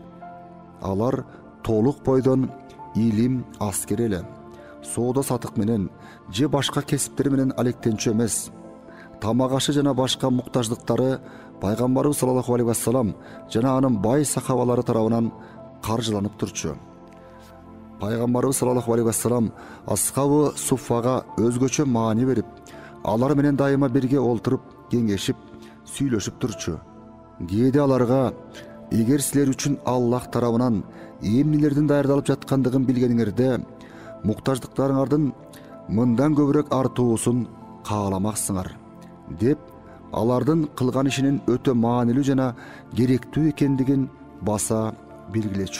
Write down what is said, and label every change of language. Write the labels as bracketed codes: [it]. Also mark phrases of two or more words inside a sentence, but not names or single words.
[ky] Алар толук бойдон илим, аскер эле, соода сатык менен же башка кесиптер менен алектенчү эмес. Тамак ашы жана башка муктаждыктары Пайгамбарыбыз [ar] صلى الله عليه وسلم [ky] жана анын бай сахабалары тарабынан каржыланып турчу. Пайгамбарыбыз [ar] صلى الله عليه وسلم [ky] Асхабу Суффага өзгөчө маани берип, алар менен дайыма бирге олтуруп, кеңешип, сүйлөшүп турчу. Кээде аларга эгер силер үчүн Аллах тарабынан эмнелердин даярдалып жаткандыгын билгениңерде, муктаждыктарыңардын мындан көбүрөөк артуусун кааламаксыңар деп алардын кылган ишинин өтө маанилүү жана керектүү экендигин баса белгилечү.